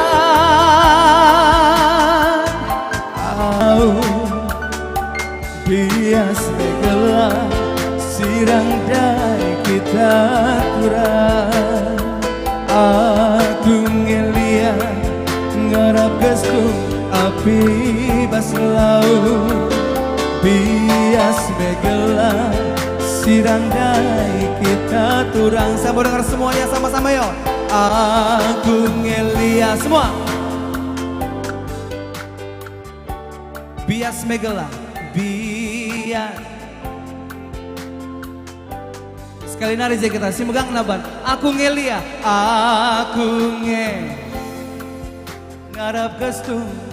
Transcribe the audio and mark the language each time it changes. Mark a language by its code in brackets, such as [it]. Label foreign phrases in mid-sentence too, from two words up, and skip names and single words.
[btx] bias megala sirang dai kita turang aku ngelia ngarap gestu api bas laut bias megala sirang dai kita turang. [id] Saya mau dengar semuanya sama-sama yuk. [btx] Aku ngelia semua Bias Megala, bias. Sekali nari aja kita, si megang naban. Aku ngelia, ngarap gestung.